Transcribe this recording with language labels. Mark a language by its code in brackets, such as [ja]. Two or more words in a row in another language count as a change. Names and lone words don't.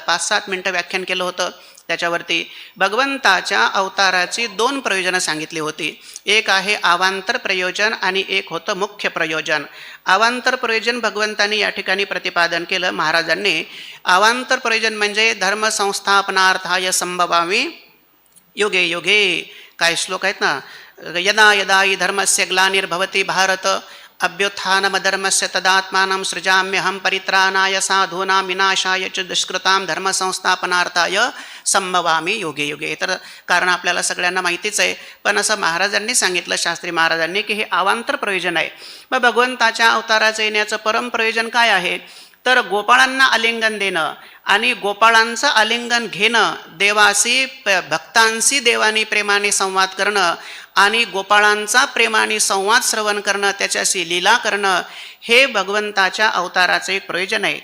[mr] 5-7 मिनटं व्याख्यान केलं होतं. त्याच्यावरती भगवंताच्या अवताराची 2 प्रयोजनं सांगितली होती. एक आहे अवांतर प्रयोजन आणि एक होतं मुख्य प्रयोजन. अवांतर प्रयोजन भगवंतांनी या ठिकाणी प्रतिपादन केलं महाराजांनी. अवांतर प्रयोजन म्हणजे [sa] धर्मसंस्थापनार्थाय संभवामी युगे युगे. [mr] काय श्लोक आहेत ना. [sa] यदा यदा हि धर्मस्य ग्लानिर्भवति भारत अभ्युत्थानमधर्मस्य तदात्मानं सृजाम्यहं परित्राणाय साधूनां विनाशाय च दुष्कृतां धर्मसंस्थापनार्थाय संभवामी युगे युगे. [mr] तर कारण आपल्याला सगळ्यांना माहितीच आहे, पण असं महाराजांनी सांगितलं शास्त्री महाराजांनी की हे अवांतर प्रयोजन आहे. मग भगवंताच्या अवताराचं येण्याचं परम प्रयोजन काय आहे तर गोपाळांना आलिंगन देणं आणि गोपाळांचं आलिंगन घेणं, देवाशी भक्तांशी देवानी प्रेमाने संवाद करणं आणि गोपाळांचा प्रेमाने संवाद श्रवण करणं, त्याच्याशी लीला करणं, हे भगवंताच्या अवताराचं एक प्रयोजन आहे.